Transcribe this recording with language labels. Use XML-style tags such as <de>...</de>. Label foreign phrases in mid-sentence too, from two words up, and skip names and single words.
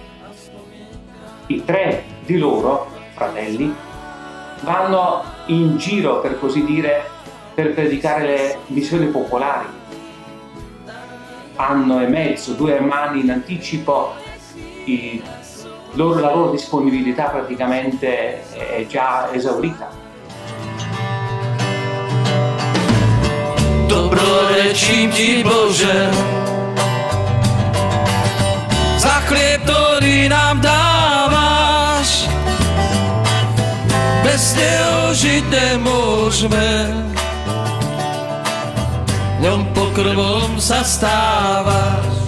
<it>I 3 di loro, fratelli, vanno in giro, per così dire, per predicare le missioni popolari. Anno e mezzo, 2 anni in anticipo, la loro disponibilità praticamente è già esaurita.</it> <sk>Dobrorečím ti, Bože, za chlieb, ktorý nám dávaš. Bez neho žiť nemôžeme, ňom pokrvom sa stávaš.</sk>